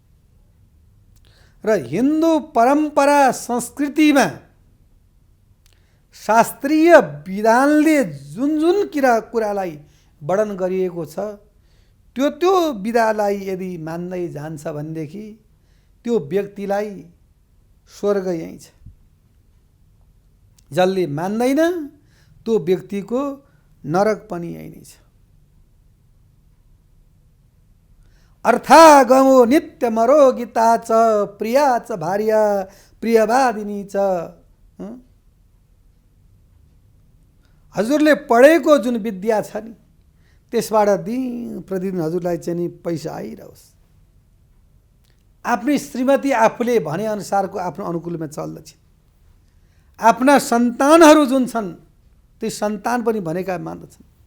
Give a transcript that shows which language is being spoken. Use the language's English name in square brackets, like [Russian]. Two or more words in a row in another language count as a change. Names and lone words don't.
[Nepali] र हिन्दू परम्परा संस्कृतिमा शास्त्रीय विधानले जुन जुन कुरालाई वर्णन गरिएको छ त्यो विधालाई यदि मान्दै जान्छ भनेदेखि त्यो व्यक्तिलाई स्वर्ग यही छ। जसले मान्दैन त्यो व्यक्तिको नरक पनि यही नै छ। [Sanskrit] अर्थागमो नित्यमरो गीता च प्रिया च भार्या प्रियवादिनी च। [Nepali] हजुरले पढेको जुन विद्या छ नि त्यसबाट दिन प्रतिदिन हजुरलाई चाहिँ नि पैसा आइरहोस्। आफ्नी श्रीमती आफूले भने अनुसारको आफ्नो अनुकूलमा चल्दछ। आफ्ना सन्तानहरू जुन छन् ती सन्तान पनि भनेका मान्दछन्।